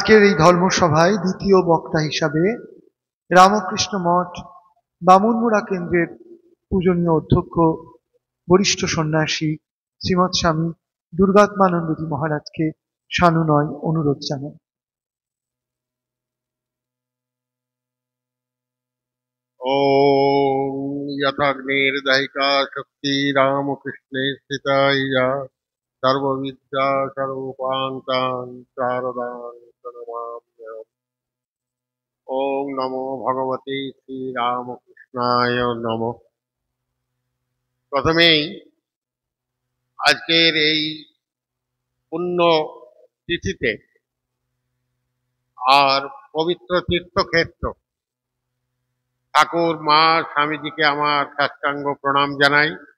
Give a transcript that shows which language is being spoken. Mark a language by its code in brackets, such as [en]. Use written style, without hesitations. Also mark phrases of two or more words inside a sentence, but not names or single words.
[bn] আজকের এই ধর্মসভায় দ্বিতীয় বক্তা হিসাবে রামকৃষ্ণ মঠ বামুনমুড়া কেন্দ্রের পূজনীয় অধ্যক্ষ বরিষ্ঠ সন্ন্যাসী শ্রীমৎ স্বামী দুর্গাত্মানন্দজি মহারাজকে সানুনয় অনুরোধ জানাই। [sa] ओम यथाग्निर्दहिका शक्ति रामकृष्णे स्थिता या सर्वविद्या सर्वोपान्तान् शारदां प्रणमाम्यहम्। ओम नमो भगवते श्री रामकृष्णाय नमः। [bn] प्रथमेই আজকের এই পুণ্য তিথিতে আর পবিত্র তীর্থক্ষেত্র ঠাকুর মা স্বামীজিকে আমার সাষ্টাঙ্গ প্রণাম জানাই,